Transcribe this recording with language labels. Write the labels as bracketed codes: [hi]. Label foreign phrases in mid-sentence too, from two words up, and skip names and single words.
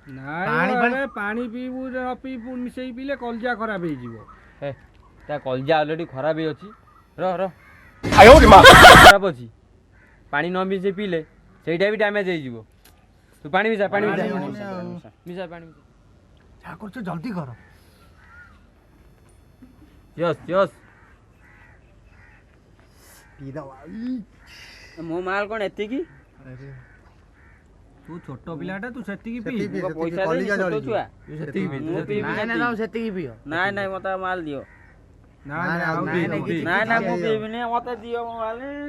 [or] ନାଇଁ ଆରେ ପାଣି ପିଇବୁ ନ ପିଇବୁ ମିଶେଇ ପିଇଲେ କଲଜା ଖରାପ ହେଇଯିବ ହେ ତା କଲଜା ଅଲରେଡି ଖରାପ ହେଇ ଅଛି ର ଖରାପ ଅଛି ପାଣି ନ ମିଶେଇ ପିଇଲେ ସେଇଟା ବି ଡ୍ୟାମେଜ ହେଇଯିବ ତୁ ପାଣି ମିଶା ପାଣି ମିଶା ମିଶା ପାଣି ମିଶା [hi] जा करछ जल्दी कर [en] yes yes [hi] पी दवा [or] ମୋ ମାଲ କ'ଣ ଏତିକି अरे ତୁ ଛୋଟ ପିଲାଟା ତୁ ସେତିକି ସେତିକି ପିଇ ପିଇ। ପଇସା କଲିଜା ଦେବି ଛୋଟ ଜଳିଯିବ। ଛୁଆ ସେତିକି ବି ମୁଁ ପିଇବି ସେତିକି ପିଅ ନାଇଁ ନାଇଁ ମତେ ମାଲ ଦିଅ ନାଇଁ ନାଇଁ ଆଉ ନାଇଁ, ପିଇ, ନାଇଁ, ଆଉ ପିଇ। ନାଇଁ ନାଇଁ ମୁଁ ପିଇବିନି ମତେ ଦିଅ ମୋ ମାଲ